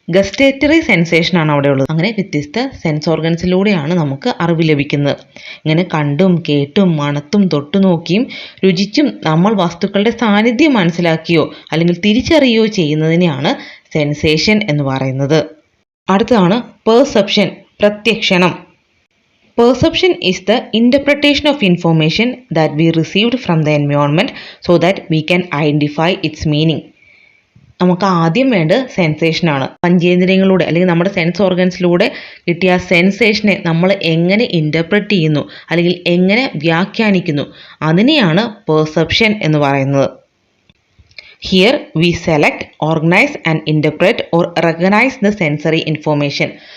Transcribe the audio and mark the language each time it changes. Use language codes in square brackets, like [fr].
[ml] Gustatory സെൻസേഷനാണ് അവിടെ ഉള്ളത്. അങ്ങനെ വ്യത്യസ്ത സെൻസ് ഓർഗൻസിലൂടെയാണ് നമുക്ക് അറിവ് ലഭിക്കുന്നത്. ഇങ്ങനെ കണ്ടും കേട്ടും മണത്തും തൊട്ടു നോക്കിയും രുചിച്ചും നമ്മൾ വസ്തുക്കളുടെ സാന്നിധ്യം മനസ്സിലാക്കിയോ അല്ലെങ്കിൽ തിരിച്ചറിയുകയോ ചെയ്യുന്നതിനെയാണ് സെൻസേഷൻ എന്ന് പറയുന്നത്. അടുത്തതാണ് perception, പ്രത്യക്ഷണം. [en] Perception is the interpretation of information that we received from the environment so that we can identify its meaning. [ml] നമുക്ക് ആദ്യം വേണ്ടത് സെൻസേഷനാണ്. പഞ്ചേന്ദ്രിയങ്ങളിലൂടെ അല്ലെങ്കിൽ നമ്മുടെ സെൻസ് ഓർഗൻസിലൂടെ കിട്ടിയ സെൻസേഷനെ നമ്മൾ എങ്ങനെ ഇൻ്റർപ്രറ്റ് ചെയ്യുന്നു അല്ലെങ്കിൽ എങ്ങനെ വ്യാഖ്യാനിക്കുന്നു അതിനെയാണ് പെർസെപ്ഷൻ എന്ന് പറയുന്നത്. [en] Here we select, organize and interpret or recognize the sensory information.